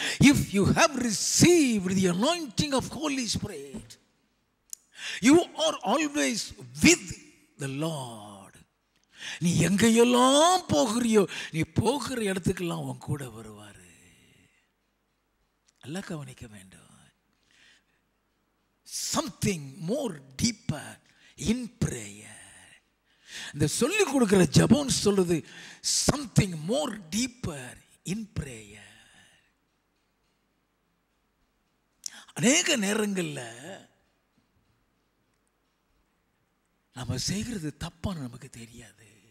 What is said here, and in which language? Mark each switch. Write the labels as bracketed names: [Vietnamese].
[English] If you have received the anointing of Holy Spirit, you are always with the Lord. [Tamil] நீ எங்கெல்லாம் போகிறியோ, நீ போகிற இடத்துக்கெல்லாம் உன் கூட வருவாரு. நல்லா கவனிக்க வேண்டும். [English] Something more deeper in prayer. [Tamil] இந்த சொல்லி கொடுக்கிற ஜெபம் சொல்லுது [English] something more deeper in prayer. [Tamil] அநேக நேரங்கள்ல நம்ம செய்கிறது தப்பான்னு நமக்கு தெரியாது.